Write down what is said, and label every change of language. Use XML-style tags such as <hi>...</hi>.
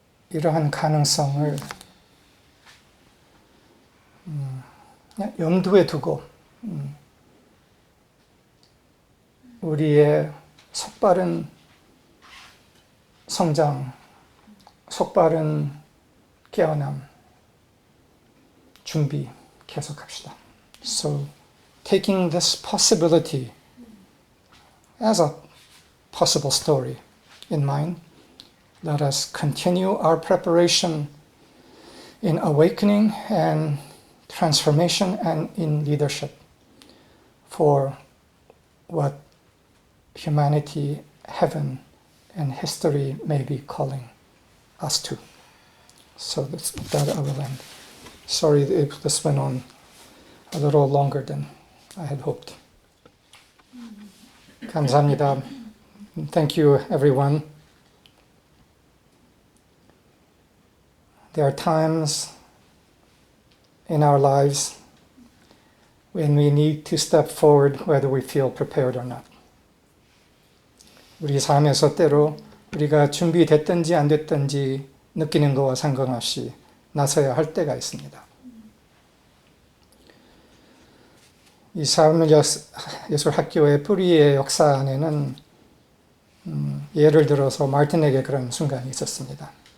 <ko>이러한 가능성을 그냥 염두에 두고 우리의 속바른 성장, 속바른 깨어남, 준비 계속합시다.</ko> <en>So, taking this possibility as a possible story in mind, let us continue our preparation in awakening and transformation and in leadership for what humanity, heaven, and history may be calling us to. So that's that I will end. Sorry if this went on a little longer than I had hoped.</en> <ko>감사합니다.</ko> <en>Thank you, everyone. There are times in our lives when we need to step forward whether we feel prepared or not.</en> <ko>우리 삶에서 때로 우리가 준비됐든지 안 됐든지 느끼는 것과 상관없이 나서야 할 때가 있습니다. 이 사회예술학교의 뿌리의 역사 안에는 예를 들어서 마르틴에게 그런 순간이 있었습니다.</ko>